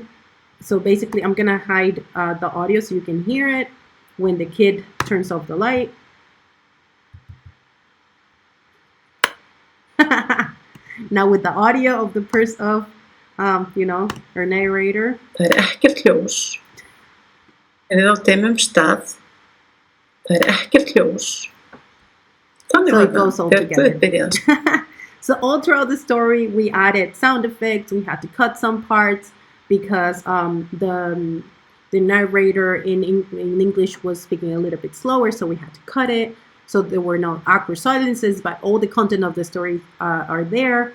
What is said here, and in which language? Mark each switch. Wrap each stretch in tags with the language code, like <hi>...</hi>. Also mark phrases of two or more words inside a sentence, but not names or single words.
<en>So basically, I'm going to hide the audio so you can hear it when the kid turns off the light. Now with the audio of the person her narrator.</en> <is>Það ekkert ljós. Á dimmum stað. Það ekkert ljós. Þannig</is> <en>So it goes all together.</en> <is>Byrjaði.</is> <en>So all throughout the story, we added sound effects. We had to cut some parts because the narrator in English was speaking a little bit slower, so we had to cut it. So there were no awkward silences, but all the content of the story are there.</en>